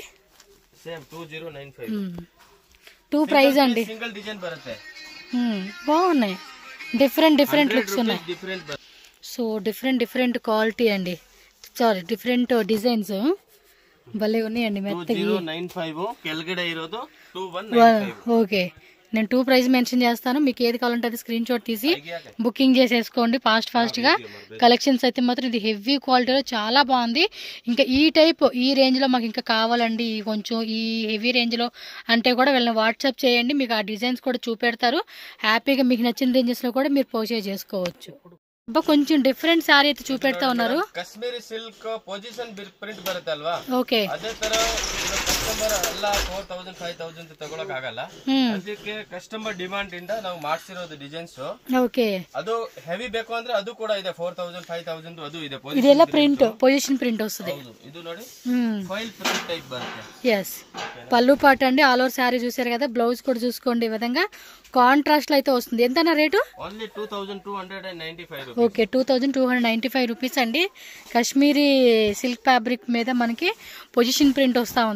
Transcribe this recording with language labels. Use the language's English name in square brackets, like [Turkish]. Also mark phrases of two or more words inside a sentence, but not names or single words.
[Telugu] సేమ్ 2095. 2 ప్రైస్ అండి. [English] single design [Kannada] బರುತ್ತೆ. [Telugu] బాగున్నాయి, డిఫరెంట్ లుక్స్ ఉన్నాయి. [English] so different quality [Telugu] అండి. సారీ, [English] different designs [Telugu] భలే ఉన్నాయండి. మెత్తగా [Kannada] 2095 ಕೆಳಗಡೆ ಇರೋದು 2195. [Telugu] ఓకే, నేను 2 ప్రైస్ మెన్షన్ చేస్తాను. మీకు ఏది కావాలంటే అది స్క్రీన్ షాట్ తీసి బుకింగ్ చేసేసుకోండి ఫాస్ట్గా. కలెక్షన్స్ అయితే మాత్రం ఇది హెవీ క్వాలిటీలో చాలా బాగుంది. ఇంకా ఈ రేంజ్లో మాకు ఇంకా కావాలండి, కొంచెం ఈ హెవీ రేంజ్లో అంటే కూడా వీళ్ళని వాట్సాప్ చేయండి, మీకు ఆ డిజైన్స్ కూడా చూపెడతారు. హ్యాపీగా మీకు నచ్చిన రేంజెస్లో కూడా మీరు పర్చేజ్ చేసుకోవచ్చు. కొంచెం [English] different saree [Telugu] అయితే చూపెడతా ఉన్నారు. [English] Kashmiri silk position print [Kannada] ಬರುತ್ತೆ ಅಲ್ವಾ, ఓకే, ಅದೇ ತರ ಕಸ್ಟಮರ್ ಎಲ್ಲ 4000 5000 ತಗೊಳಕ್ ಆಗಲ್ಲ. ಅದಕ್ಕೆ [English] customer demand [Kannada] ಇಂದ ನಾವು ಮಾಡ್ಸಿರೋದು ಡಿಸೈನ್ಸ್. ఓకే, ಅದು ಹೆವಿ ಬೇಕು ಅಂದ್ರೆ ಅದು ಕೂಡ ಇದೆ. 4000 5000 ಅದು ಇದೆ. [Telugu] ಇದೆಲ್ಲ ಪ್ರಿಂಟ್ [English] position print [Telugu] వస్తుంది. [Kannada] ಇದು ನೋಡಿ [English] foil print type [Kannada] బರುತ್ತೆ. [Telugu] ఎస్, పళ్ళు పాట అండి. [English] all over saree [Telugu] చూసారు కదా. బ్లౌజ్ కూడా చూసుకోండి, ఈ విధంగా కాంట్రాస్ట్ లో అయితే వస్తుంది. ఎంత రేటు? ఓన్లీ 2295. ఓకే, 2295 రూపీస్ అండి. [English] Kashmiri silk fabric [Telugu] మీద మనకి [English] position print [Telugu] వస్తా ఉంది.